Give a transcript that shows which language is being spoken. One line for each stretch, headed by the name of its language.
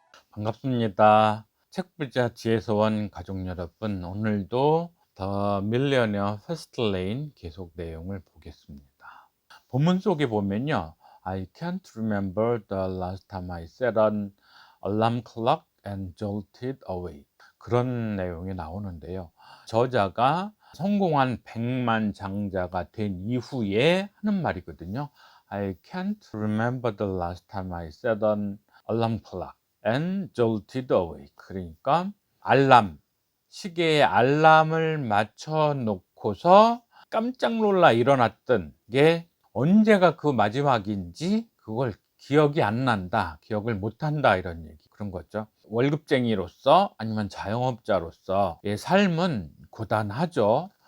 Korean: 반갑습니다. 책부자 지혜서원 가족 여러분, 오늘도 더 밀리어너 퍼스트 레인 계속 내용을 보겠습니다. 본문 속에 보면요.
English: I can't remember the last time I set an alarm clock and jolted awake.
Korean: 그런 내용이 나오는데요. 저자가 성공한 백만장자가 된 이후에 하는 말이거든요.
English: I can't remember the last time I set an alarm clock and jolted awake.
Korean: 그러니까 알람, 시계에 알람을 맞춰 놓고서 깜짝 놀라 일어났던 게 언제가 그 마지막인지 그걸 기억이 안 난다, 기억을 못 한다, 이런 얘기, 그런 거죠. 월급쟁이로서 아니면 자영업자로서의 삶은 고단하죠.